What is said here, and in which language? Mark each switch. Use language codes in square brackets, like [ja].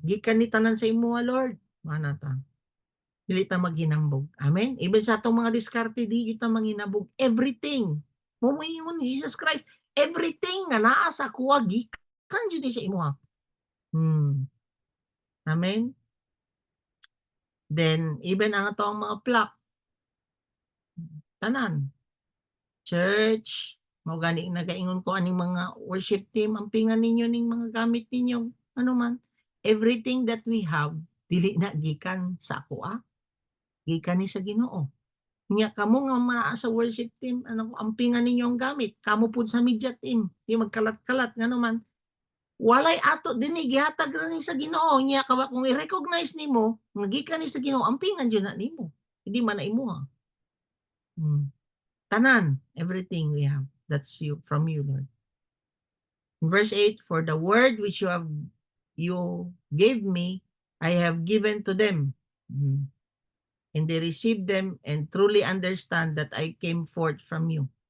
[ceb] Gikan ni tanan sa imo, Lord. Mana ta. Dili ta maghinambog. Amen? Even sa atong mga diskarte, di ta manghinambog. [en] Everything. [ceb] Mumingon ni Jesus Christ. Everything nga naa sa kuha, gikan jud sa imo. Amen? Then, even ang atong mga plak, tanan. Church, mao gani nagaingon ko aning mga worship team, ampingan ninyo ning mga gamit ninyo, ano man. [en] Everything that we have, [ceb] dili na gikan sa ako, gikan ni sa Ginoo. Nya kamo nga naa sa worship team, ano, ampingan ninyo ang gamit, kamo pud sa media team, di magkalat-kalat ngano man. Walay ato dinhi gihatag ra ni sa Ginoo, nya kung i-recognize nimo nga gikan ni sa Ginoo, ampingan jud na nimo. Hindi man na imuha. [en] Tanan, everything we have, that's you, from you, Lord. In verse 8, for the word which you gave me, I have given to them. And they received them and truly understand that I came forth from you.